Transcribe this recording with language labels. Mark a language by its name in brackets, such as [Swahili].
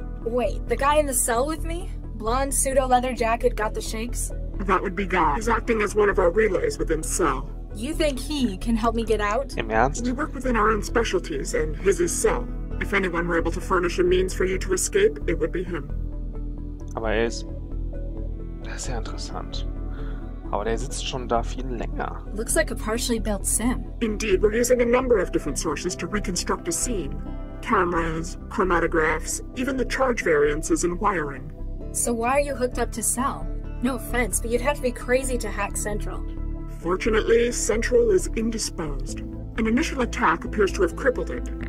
[English] Wait, the guy in the cell with me? Blonde pseudo-leather jacket, got the shakes? That would be Guy. He's acting as one of our relays within Cell. You think he can help me get out? [German] Im Ernst? [English] We work within our own specialties, and his is Cell. If anyone were able to furnish a means for you to escape, it would be him. [German] Aber er ist sehr interessant. Aber der sitzt schon da viel länger. [English] Looks like a partially built sim. Indeed, we're using a number of different sources to reconstruct a scene. Cameras, chromatographs, even the charge variances and wiring. So why are you hooked up to Cell? No offense, but you'd have to be crazy to hack Central. Fortunately, Central is indisposed. An initial attack appears to have crippled it.